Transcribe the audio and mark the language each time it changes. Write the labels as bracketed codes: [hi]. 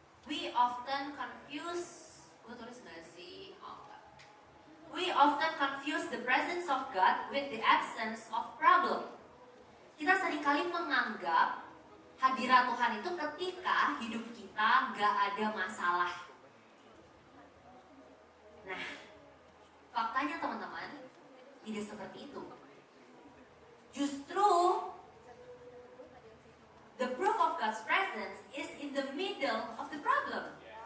[en] We often confuse, [id] gue tulis gak sih? [en] We often confuse the presence of God with the absence of problem. [id] Kita seringkali menganggap hadirat Tuhan itu ketika hidup kita gak ada masalah. Nah, faktanya teman-teman, tidak seperti itu. Justru, [en] the proof of God's presence is in the middle of the problem.